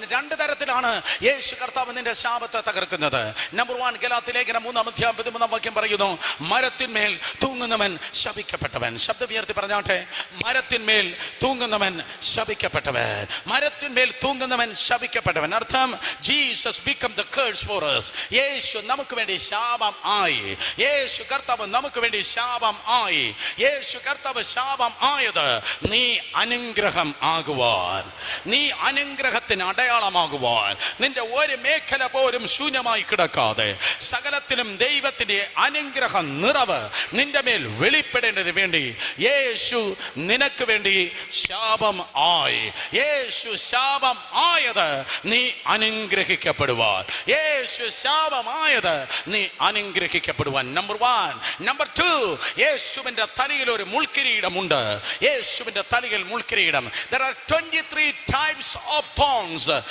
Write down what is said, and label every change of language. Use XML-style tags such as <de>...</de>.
<ml>രണ്ട് തരത്തിലാണ് യേശു കർത്താവ് നിന്റെ ശാപത്തെ തകർക്കുന്നത്. നമ്പർ 1, ഗലാത്യ ലേഖനം 3:13 പറയുന്നു, മരത്തിന്മേൽ തൂങ്ങുന്നവൻ ശപിക്കപ്പെട്ടവൻ. ശബ്ദമുയർത്തി പറഞ്ഞാട്ടെ, മരത്തിന്മേൽ തൂങ്ങുന്നവൻ ശപിക്കപ്പെട്ടവൻ. മരത്തിന്മേൽ തൂങ്ങുന്നവൻ ശപിക്കപ്പെട്ടവൻ. അർത്ഥം, Jesus</ml> <en>become the curse for us.</en> <ml>യേശു നമുക്ക് വേണ്ടി ശാപം ആയി. യേശു കർത്താവ് നമുക്ക് വേണ്ടി ശാപം ആയി. യേശു കർത്താവ് ശാപം ആയത് നീ അനുഗ്രഹം ആകുവാൻ, നീ അനുഗ്രഹത്തിന് അടയാളമാകുവാൻ, നിന്റെ ഒരു മേഖല പോലും ശൂന്യമായി കിടക്കാതെ സകലത്തിലും ദൈവത്തിന്റെ അനുഗ്രഹ നിറവ് നിന്റെ മേൽ വെളിപ്പെടേണ്ടതിന് വേണ്ടി യേശു നിനക്ക് വേണ്ടി ശാപം ആയി. യേശു ശാപം ആയത് നീ അനുഗ്രഹിക്കപ്പെടുവാൻ. യേശു ശാപമായത് നീ അനുഗ്രഹിക്കപ്പെടുവാൻ. നമ്പർ 1. നമ്പർ 2, യേശുവിന്റെ തലയിൽ ഒരു മുൾക്കിരീടമുണ്ട്. യേശുവിന്റെ തലയിൽ മുൾക്കിരീടം.</ml> <en>There are 23 types of thorns.</en>